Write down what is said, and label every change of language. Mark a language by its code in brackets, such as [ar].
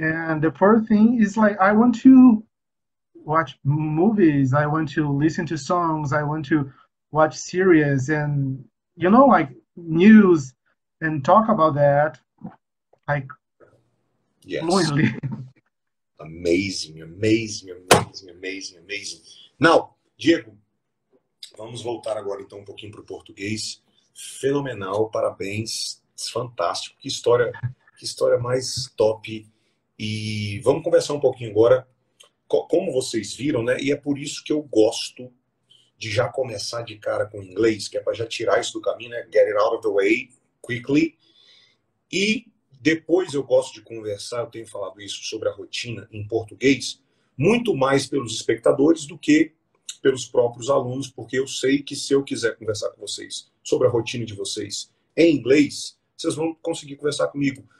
[en] And the fourth thing is like I want to watch movies. I want to listen to songs. I want to watch series and like news and talk about that like Yes. fluently. Amazing, amazing, amazing, amazing, amazing. [pt] Now, Diego, vamos voltar agora então um pouquinho para o português. Fenomenal, parabéns, fantástico. Que história mais top. E vamos conversar um pouquinho agora, como vocês viram, né? E é por isso que eu gosto de já começar de cara com inglês, que é para já tirar isso do caminho, né? [en] Get it out of the way quickly. [pt] E depois eu gosto de conversar, eu tenho falado isso sobre a rotina em português, muito mais pelos espectadores do que pelos próprios alunos, porque eu sei que se eu quiser conversar com vocês sobre a rotina de vocês em inglês, vocês vão conseguir conversar comigo.